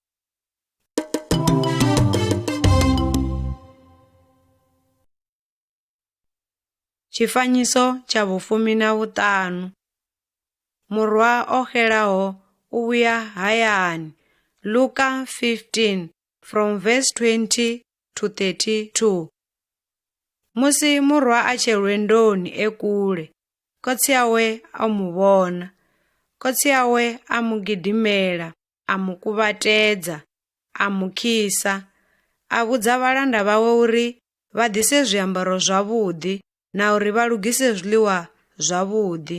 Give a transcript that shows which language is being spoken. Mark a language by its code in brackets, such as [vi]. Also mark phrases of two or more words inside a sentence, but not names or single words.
[ve] Tshifanyiso tsha vhufumi na vhuṱanu, murwa o xelaho u vhuya hayani. [en] Luka 15 from verse 20 to 32. [ve] Musi murwa a tshe lwendoni kule, khotsi yawe a mu vhona. Khotsi yawe a mu gidimela, a mu kuvhatedza, a mu khisa, a vhudza vhalanda vhawe uri vha ḓise zwiambaro zwavhuḓi na uri vha lugise zwiḽiwa zwavhuḓi.